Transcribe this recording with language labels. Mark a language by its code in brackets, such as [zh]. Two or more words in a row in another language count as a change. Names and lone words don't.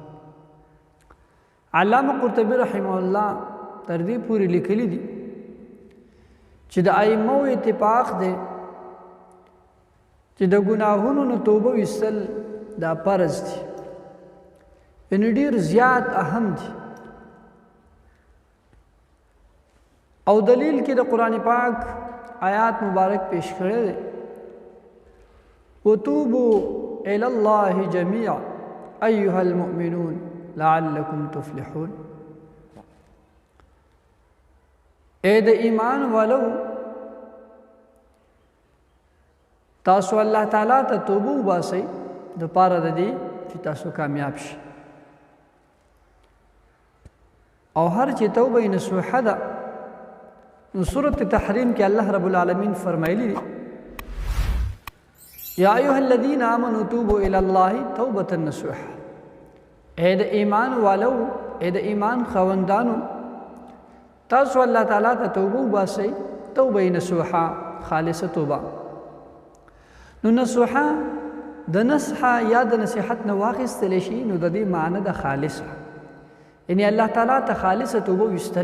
[ps] علامه قرطبي [ar] رحمه الله [ps] تر دې پورې لیکلي دي چې د ائمه اتفاق دی چې د ګناهونو نه توبه وستل دا فرض دي، یعنې ډیر زیات اهم دي. او دلیل کې د قرآن پاک آیات مبارک پیش کړی دی، [ar] وتوبوا الى الله جميعا ايها المؤمنون لعلكم تفلحون. [ps] اے د ایمان والو تاسو الله تعالی ته توبه وباسئ د پاره د دې چې تاسو کامیاب شئ. او هر چې توبه نصوحه ده، نو سورة تحریم کې [ar] الله رب العالمین [ps] فرمایلی دی [ar] یا ایها الذین آمنوا توبوا الى الله توبة نصوحا. [ps] اے د ایمان والو، اے د ایمان خوندانو، تاسو الله تعالی ته توبه وباسئ، توبه نصوحا، خالصه توبه. نو نصوحا د نصحه یا د نصیحت نه واخیستلی شي، نو د دې معنی د خالصه، یعنی الله تعالی ته خالصه توبه وستل.